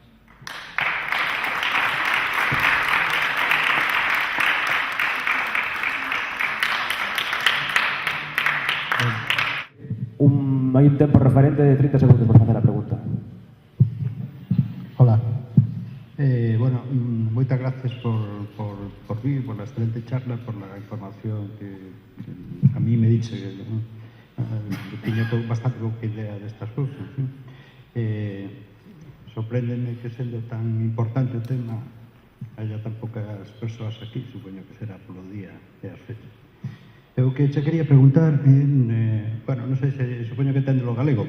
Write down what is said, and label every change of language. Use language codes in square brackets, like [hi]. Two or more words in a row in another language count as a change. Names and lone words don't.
[gl] Hay un tiempo referente de 30 segundos para facer a pregunta. Hola. Bueno, moitas gracias por aquí, [es] por la excelente charla, por la información [gl] que a mí me dice que tiña bastante pouca idea destas cousas. Sorpréndeme que sendo tan importante o tema haya tan poucas persoas aquí, supoño que será polo día e as fechas. Eu que che quería preguntar, bueno, non sei se supoño que téndelo galego.